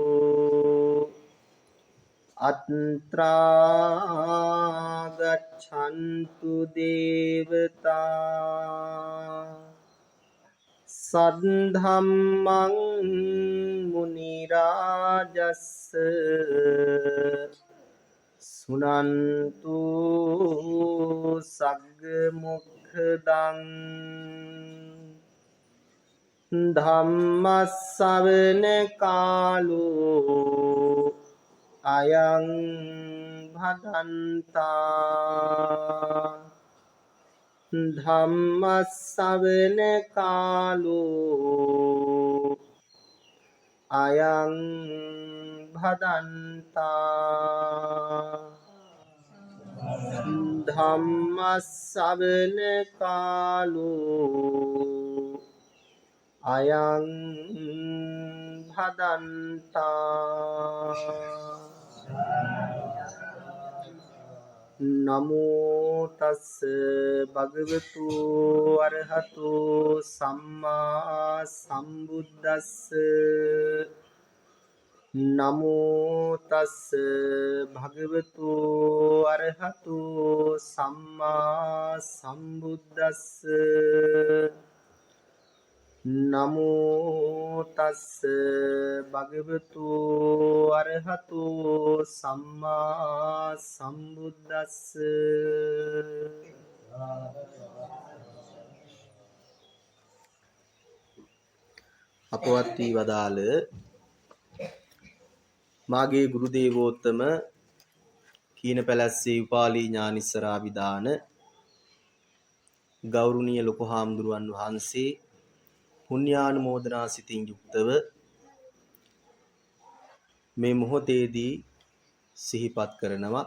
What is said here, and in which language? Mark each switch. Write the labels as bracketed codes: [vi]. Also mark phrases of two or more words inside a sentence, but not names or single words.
[pi] अत्रा गच्छन्तु देवता सद्धम्मं मुनिराजस्स सुनन्तु सग्मुखदं धम्मස්සවන कालो अयं भदन्ता ධම්මස්සවන කාලෝ අයං භදන්තා ධම්මස්සවන කාලෝ අයං භදන්තා නමෝ තස්ස භගවතු අරහතු සම්මා සම්බුද්දස්ස නමෝ තස්ස භගවතු අරහතු සම්මා සම්බුද්දස්ස නමෝ තස්ස භගවතු අරහතු සම්මා සම්බුද්දස්ස [si] අපවත් වී වදාළ මාගේ ගුරු දේවෝත්තම කීනපැලැස්සේ උපාලි ඥානිස්සරාවිදාන ගෞරවනීය ලොකු හාමුදුරුවන් වහන්සේ පුණ්‍යානුමෝදනා සිතින් යුක්තව මේ මොහොතේදී සිහිපත් කරනවා.